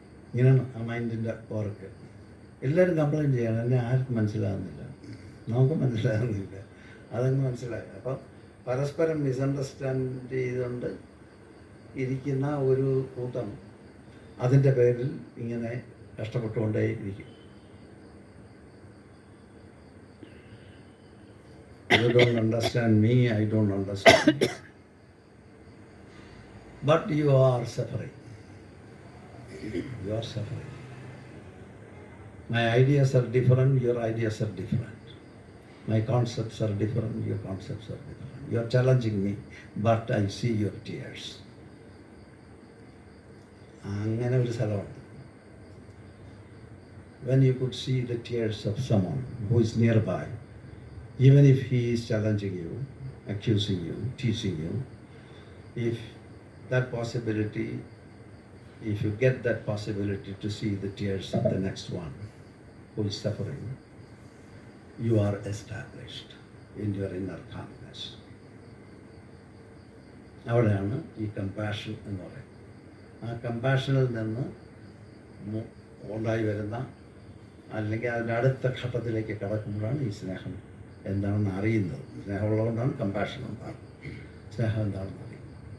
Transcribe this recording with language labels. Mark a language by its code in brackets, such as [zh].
[ml] ഇങ്ങനെയാണ് ആ മൈൻഡിൻ്റെ വർക്ക്. എല്ലാവരും കംപ്ലയിൻറ്റ് ചെയ്യണം, എന്നെ ആർക്കും മനസ്സിലാകുന്നില്ല, നമുക്ക് മനസ്സിലാകുന്നില്ല. അതങ്ങ് മനസ്സിലായി. അപ്പോൾ പരസ്പരം മിസ്അണ്ടർസ്റ്റാൻഡ് ചെയ്തുകൊണ്ട് ഇരിക്കുന്ന ഒരു കൂട്ടം അതിൻ്റെ പേരിൽ ഇങ്ങനെ കഷ്ടപ്പെട്ടുകൊണ്ടേ ഇരിക്കും. [en] You don't understand me, I don't understand you. But you are suffering. You are suffering. My ideas are different, your ideas are different. My concepts are different, your concepts are different. You are challenging me, but I see your tears. [ml] അങ്ങനെ ഒരു സ്ഥലമുണ്ട്. [en] When you could see the tears of someone who is nearby, even if he is challenging you, accusing you, teasing you, if that possibility, if you get that possibility to see the tears of the next one who is suffering, you are established in your inner calmness. [ml] അവിടെയാണ് ഈ compassion എന്ന് പറയുന്നത്. ആ കമ്പാഷനിൽ നിന്ന് ഉണ്ടായി വരുന്ന, അല്ലെങ്കിൽ അതിൻ്റെ അടുത്ത ഘട്ടത്തിലേക്ക് കടക്കുമ്പോഴാണ് ഈ സ്നേഹം എന്താണെന്ന് അറിയുന്നത്. സ്നേഹമുള്ളതുകൊണ്ടാണ് കമ്പാഷൻ ഉണ്ടാകുന്നത്. സ്നേഹം എന്താണെന്ന് അറിയുന്നത്.